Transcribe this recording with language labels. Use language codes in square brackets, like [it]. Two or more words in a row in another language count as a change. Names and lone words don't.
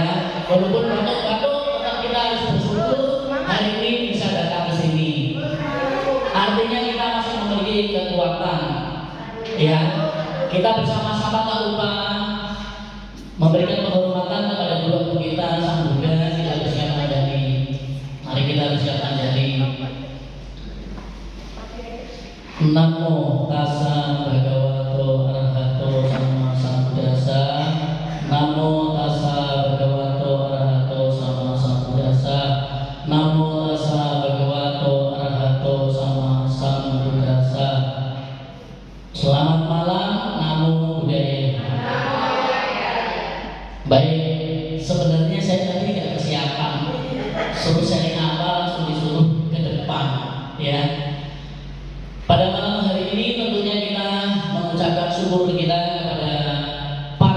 [id] Walaupun batuk-batuk tetap kita harus bersyukur hari ini bisa datang ke sini. Artinya kita masih memiliki kekuatan ya. Kita bersama-sama tak lupa memberikan penghormatan kepada guru kita Sang Buddha. Kita bersiap menghadapi. Mari kita bersiapkan jadi. [pi] Namo tassa bhagavato arahato sama sambuddhassa. Namo tassa bhagavato arahato sama sambuddhassa. Namo tassa bhagavato arahato sama sambuddhassa. [id] Selamat malam, [pi] Namo Buddhaya. [id] Baik, sebenarnya saya tadi nggak kesiapan. Suruh sharing apa langsung disuruh ke depan ya. Pada malam hari ini tentunya kita mengucapkan syukur kita kepada para